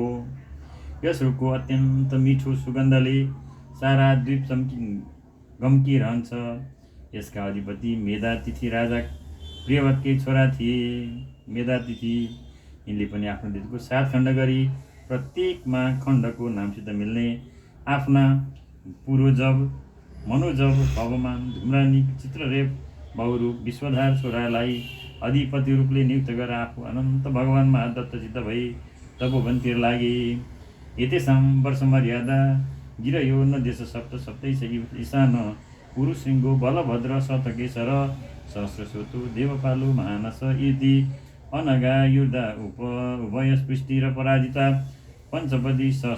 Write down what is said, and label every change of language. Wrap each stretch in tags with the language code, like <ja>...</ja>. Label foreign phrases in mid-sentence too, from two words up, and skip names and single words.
<ne>यस रुखको अत्यन्त मिठो सुगन्धले सारा द्वीप गम्किरहन्छ। यसका अधिपति मेधातिथि राजा प्रियवतकै छोरा थिए। मेधातिथि यिनले पनि आफ्नो द्वीपको 7 खण्ड गरी प्रत्येकमा खण्डको नामसित मिल्ने आफ्ना पुरोजव मनोजव पवमान धूम्रानिक चित्ररेप बहुरूप विश्वधार छोरालाई अधिपति रूपले नियुक्त गरेर आफू अनन्त भगवानमा दत्तचित्त भई तपोवनतिर लागे।</ne> <sa>एतेषां वर्षमर्यादा गिरयो न देश सप्त सप्तैष ईशान पुरुषृङ्गो बलभद्र शतकेशर सहस्रश्रोतो देवपालो महानस इति अनगा युर्धा उभयस्पृष्टि र पराजिता पञ्चपदी</sa>